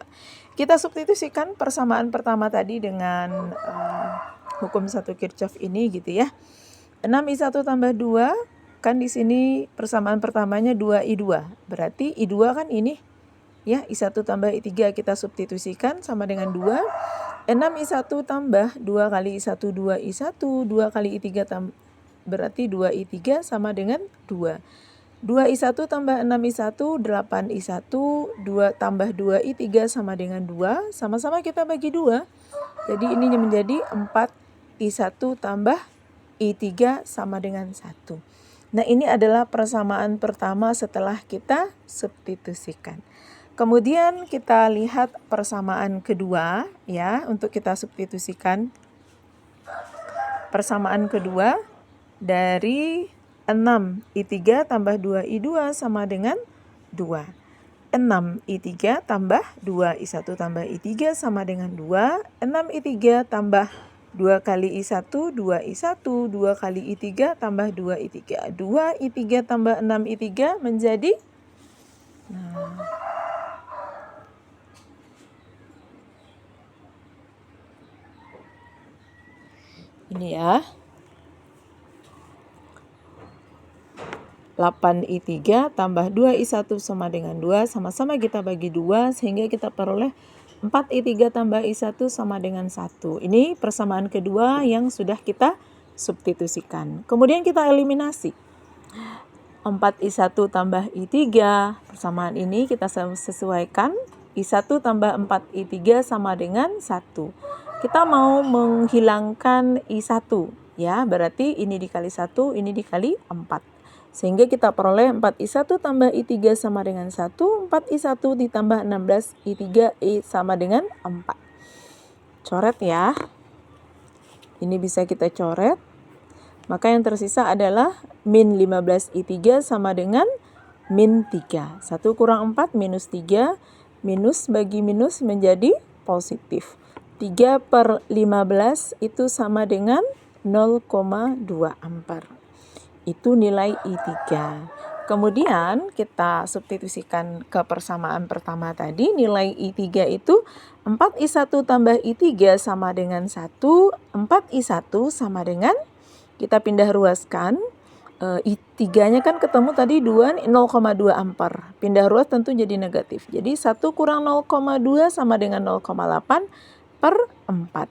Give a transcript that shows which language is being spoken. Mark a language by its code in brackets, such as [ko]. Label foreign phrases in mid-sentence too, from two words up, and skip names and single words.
[id] Kita substitusikan persamaan pertama tadi dengan hukum 1 Kirchhoff ini gitu ya. 6I1 tambah 2, kan di sini persamaan pertamanya 2I2. Berarti I2 kan ini. Ya, I1 tambah I3 kita substitusikan sama dengan 2. 6I1 tambah 2 kali I1, 2I1. 2 kali I3 berarti 2I3 sama dengan 2. 2I1 tambah 6I1, 8I1. 2 tambah 2I3 sama dengan 2. Sama-sama kita bagi 2. Jadi ini menjadi 4I1 tambah I3 sama dengan 1. Nah, ini adalah persamaan pertama setelah kita substitusikan. Kemudian kita lihat persamaan kedua ya, untuk kita substitusikan. Persamaan kedua dari 6I3 tambah 2I2 sama dengan 2. 6I3 tambah 2I1 tambah I3 sama dengan 2. 6I3 tambah 2 kali I1, 2I1, 2 kali I3 tambah 2I3. 2I3 tambah 6I3 menjadi, ini ya, 8I3 tambah 2I1 sama dengan 2, sama-sama kita bagi 2 sehingga kita peroleh 4I3 tambah I1 sama dengan 1. Ini persamaan kedua yang sudah kita substitusikan. Kemudian kita eliminasi. 4I1 tambah I3, persamaan ini kita sesuaikan. I1 tambah 4I3 sama dengan 1. Kita mau menghilangkan I1 ya, berarti ini dikali 1, ini dikali 4. Sehingga kita peroleh 4I1 tambah I3 sama dengan 1, 4I1 ditambah 16I3 sama dengan 4. Coret ya. Ini bisa kita coret. Maka yang tersisa adalah min 15I3 sama dengan min 3. 1 kurang 4 minus 3. Minus bagi minus menjadi positif. 3/15 itu sama dengan 0,2 ampere. Itu nilai I3. Kemudian kita substitusikan ke persamaan pertama tadi. Nilai I3 itu 4I1 tambah I3 sama dengan 1. 4I1 sama dengan, kita pindah ruaskan. I3-nya kan ketemu tadi 2, 0,2 ampere. Pindah ruas tentu jadi negatif. Jadi 1 kurang 0,2 sama dengan 0,8 per 4.